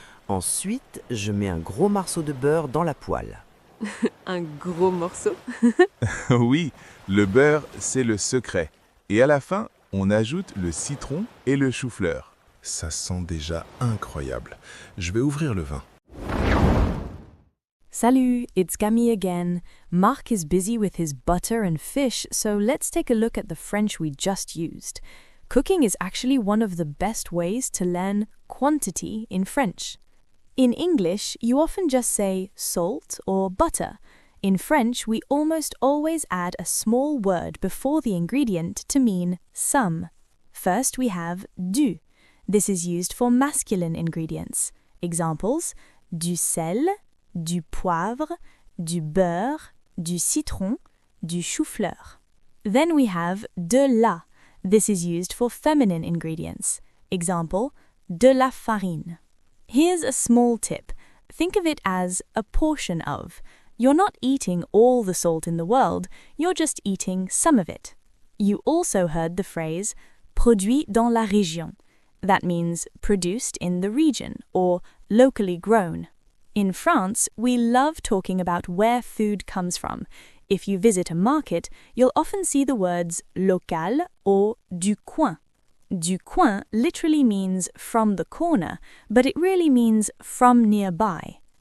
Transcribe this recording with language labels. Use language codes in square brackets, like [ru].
[fr] Ensuite, je mets un gros morceau de beurre dans la poêle. Un gros morceau. Oui, le beurre, c'est le secret. Et à la fin, on ajoute le citron et le chou-fleur. Ça sent déjà incroyable. Je vais ouvrir le vin. [en] Salut, it's Camille again. Marc is busy with his butter and fish, so let's take a look at the French we just used. Cooking is actually one of the best ways to learn quantity in French. In English, you often just say salt or butter. In French, we almost always add a small word before the ingredient to mean some. First, we have du. This is used for masculine ingredients. [fr] Examples: du sel, du poivre, du beurre, du citron, du chou-fleur. [en] Then we have de la. This is used for feminine ingredients. Example: de la farine. Here's a small tip. Think of it as a portion of. You're not eating all the salt in the world, you're just eating some of it. You also heard the phrase produit dans la région. That means produced in the region or locally grown. In France, we love talking about where food comes from. If you visit a market, you'll often see the words local or du coin. Du coin literally means from the corner, but it really means from nearby.